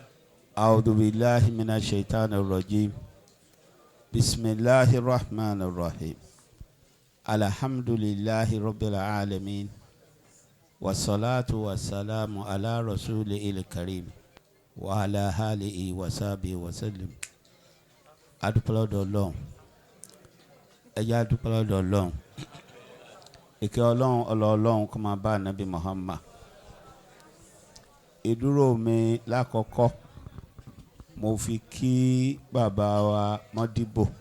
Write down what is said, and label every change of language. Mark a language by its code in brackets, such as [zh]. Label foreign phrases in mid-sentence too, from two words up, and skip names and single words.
[ar] أعوذ بالله من الشيطان الرجيم. بسم الله الرحمن الرحيم. الحمد لله رب العالمين والصلاة والسلام على رسوله الكريم وعلى آله وصحبه وسلم. [yo] adúpẹ́ lọ́dọ̀ Ọlọ́run, ẹ jẹ́ adúpẹ́ lọ́dọ̀ Ọlọ́run. Ìkẹ́ Ọlọ́run Ọlọ́run kó máa bá Ànábì Muhammad. Ìdúró mi lákọ̀ọ́kọ́ mo fi kí bàbá wa Mọ́díbò.